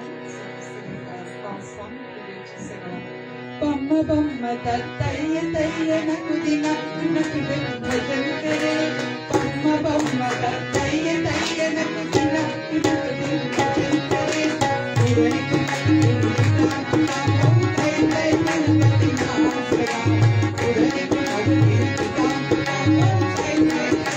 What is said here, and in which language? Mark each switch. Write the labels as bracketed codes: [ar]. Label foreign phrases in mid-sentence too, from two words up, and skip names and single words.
[en] So I'm singing a fast song for you to sing along. [kn] ಬಮ್ಮ ಬಮ್ಮ ತತ್ತಯ್ಯ ತಯ್ಯ ನಕುದಿನ ನಕುದೆ ಭಜಂತರೆ ಬಮ್ಮ ಬಮ್ಮ ತತ್ತಯ್ಯ ತಯ್ಯ ನಕುದಿನ ನಕುದೆ ಭಜಂತರೆ ಉಡನಿ ಕುಮರಿ ತಾಂ ತೈ ತೈ ಗಣಪತಿ ನಾಮ ಸದಾ ಉಡನಿ ಕುಮರಿ ತಾಂ ತೈ ತೈ